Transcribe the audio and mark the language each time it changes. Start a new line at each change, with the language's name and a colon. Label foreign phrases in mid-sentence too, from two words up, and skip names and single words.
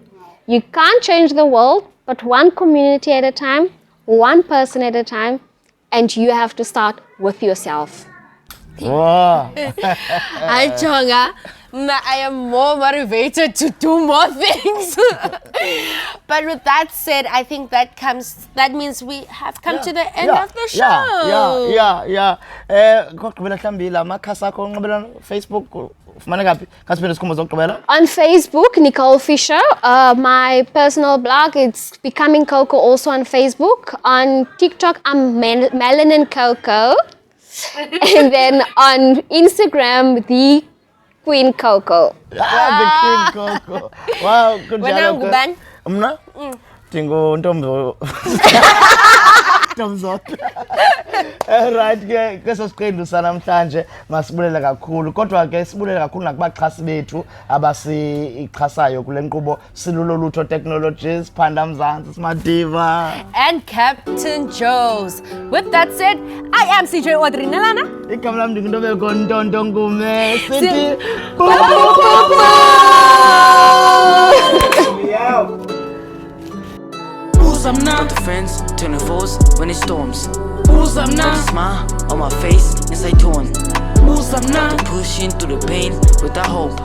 English: You can't change the world, but one community at a time, one person at a time, and you have to start with yourself. Wow. Hi, Chonga. I am more motivated to do more things. But with that said, I think that means we have come to the end of the show. Yeah.
Xhosa: Kokugqibela mhlambi la makhasi akho onxibelelwano Facebook ufumana kaphi? Kasiphinde sikhumbuze ukugqibela.
English: On Facebook, Nicole Fisher. My personal blog, it's Becoming Coco, also on Facebook. On TikTok, I'm Melanin Coco. And then on Instagram, the Queen Coco. The Queen Coco. Wow, good job.
Xhosa: Wena ngubani? Mna? Dingo ntombo. Right ke kweso siqendu sanamhlanje masibulele kakhulu kodwa ke sibulele kakhulu nakubaxhasi bethu abasichasayo kule nkqubo silulolutho technologies Phanda Mzansi Smadiva
English: and Captain Joe's. With that said, I am CJ Odrinelana.
Xhosa: igama lami ndingintobeko Ntonto Ngume sithi
English: Who's up now? The friends, turning foes when it storms. Who's up now? The smile on my face, inside torn. Who's up now? Pushing through the pain without hope.